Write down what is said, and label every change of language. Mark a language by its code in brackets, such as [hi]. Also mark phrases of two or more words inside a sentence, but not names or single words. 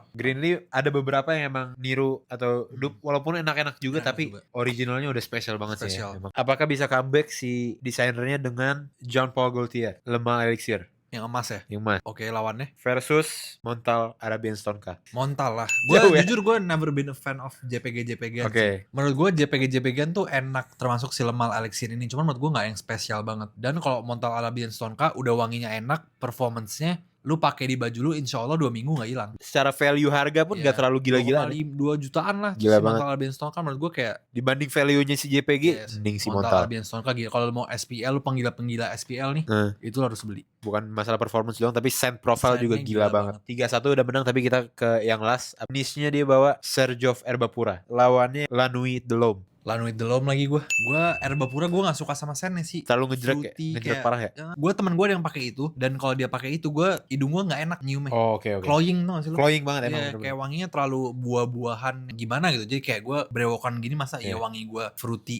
[id] Greenly ada beberapa yang emang niru atau dupe, walaupun enak-enak juga, Enak tapi juga. originalnya udah spesial banget sih Spesial. ya. Emang. Apakah bisa comeback si desainernya dengan Jean Paul Gaultier, Lemah Elixir, Yang emas ya? yang mas, Oke, lawannya versus Montal Arabian Stonka? Montal lah. Jauh Gue ya? jujur gue [en] never been a fan of [id] JPG-JPG. Oke. Menurut gue JPG-JPG tuh enak, termasuk si Lemal Elixir ini. Cuman menurut gue nggak yang spesial banget. Dan kalau Montal Arabian Stonka udah wanginya enak, performance-nya lu pakai di baju lu [ar] insya Allah [id] 2 minggu nggak hilang. Secara value harga pun gak terlalu gila-gila. 2 jutaan lah. Gila si banget. Montal Arabian Stonka menurut gue kayak Dibanding value-nya si JPG, mending si Montal. Arabian Stonka gila. Kalau mau SPL, lu penggila-penggila SPL nih, itu lu harus beli. Bukan masalah performance doang, tapi [en] scent profile [id] Scent-nya juga gila banget. 3-1 udah menang, tapi kita ke yang last. Niche-nya dia bawa Sergio Erbapura. Lawannya La Nuit de l'Homme. La Nuit de l'Homme lagi gue. Gue Erbapura gue gak suka sama scent-nya sih. Terlalu ngejrek ya? Fruity, Ngejrek kayak- parah ya? Gue temen gue ada yang pakai itu, dan kalau dia pakai itu gue hidung gue nggak enak nyiumnya. Oh, oke. Cloying tau gak sih lu? Cloying banget emang. Iya, bener-bener. kayak wanginya terlalu buah-buahan gimana gitu. Jadi kayak gue brewokan gini masa Iya. wangi gue fruity.